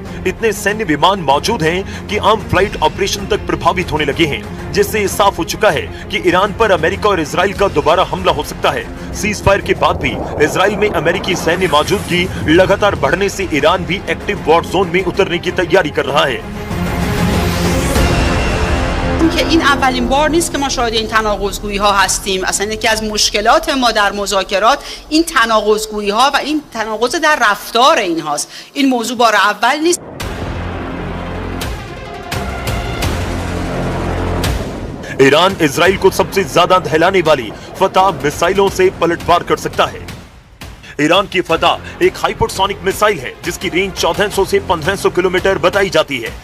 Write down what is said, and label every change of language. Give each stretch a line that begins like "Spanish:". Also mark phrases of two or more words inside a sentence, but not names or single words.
Hindi: इतने सैन्य विमान मौजूद हैं कि आम
English: flight operation
Hindi: तक प्रभावित होने लगे हैं, जिससे ये साफ हो चुका है कि ईरान पर अमेरिका और इजराइल का दोबारा हमला हो सकता है। सीज फायर के बाद भी इजराइल में अमेरिकी सैन्य मौजूदगी लगातार बढ़ने से ईरान भी
English: active war zone
Hindi: में उतरने की तैयारी कर रहा है।
Persian: که این اولین بار نیست که ما شاهد این تناقض‌گویی ها هستیم. اصلا یکی از مشکلات ما در مذاکرات این تناقض‌گویی ها و این تناقض در رفتار اینهاست. این موضوع بار اول نیست.
Hindi: ईरान इजराइल को सबसे ज्यादा दहलाने वाली फतह मिसाइलों से पलटवार कर सकता है। ईरान की फतह एक हाइपरसोनिक मिसाइल है, जिसकी रेंज 1400 से 1500 किलोमीटर बताई जाती है।